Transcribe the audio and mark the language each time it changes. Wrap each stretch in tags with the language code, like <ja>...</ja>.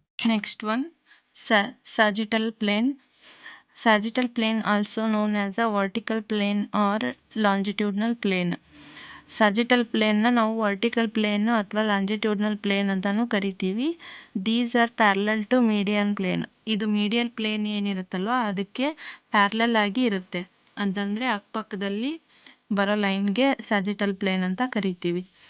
<en>Next one, sagittal plane. Sagittal plane also known as a vertical plane or longitudinal plane.</en> <kn>sagittal ಪ್ಲೇನ್ನ ನಾವು vertical plane ಅಥವಾ longitudinal plane ಅಂತಲೂ ಕರಿತೀವಿ.</kn> <en>These are parallel to median plane.</en> <kn>ಇದು median plane ಏನಿರುತ್ತಲ್ವ ಅದಕ್ಕೆ parallel ಆಗಿ ಇರುತ್ತೆ, ಅಂತಂದರೆ ಅಕ್ಕಪಕ್ಕದಲ್ಲಿ ಬರೋ ಲೈನ್ಗೆ sagittal ಪ್ಲೇನ್ ಅಂತ ಕರಿತೀವಿ.</kn>